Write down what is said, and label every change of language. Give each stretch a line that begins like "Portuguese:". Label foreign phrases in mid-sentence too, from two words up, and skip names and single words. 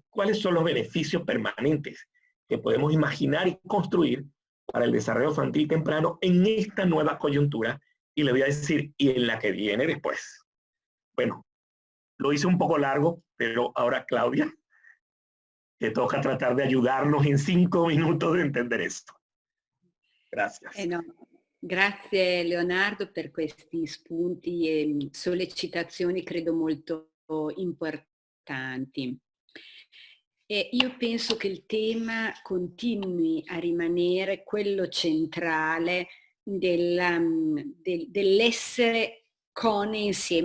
Spanish: ¿Cuáles son los beneficios permanentes que podemos imaginar y construir para el desarrollo infantil temprano en esta nueva coyuntura? Y le voy a decir, y en la que viene después. Bueno, lo hice un poco largo, pero ahora Claudia, te toca tratar de ayudarnos en 5 minutos de entender esto. Gracias. No.
Italian: Grazie Leonardo per questi spunti e sollecitazioni credo molto importanti. Io penso che il tema continui a rimanere quello centrale dell'essere con e insieme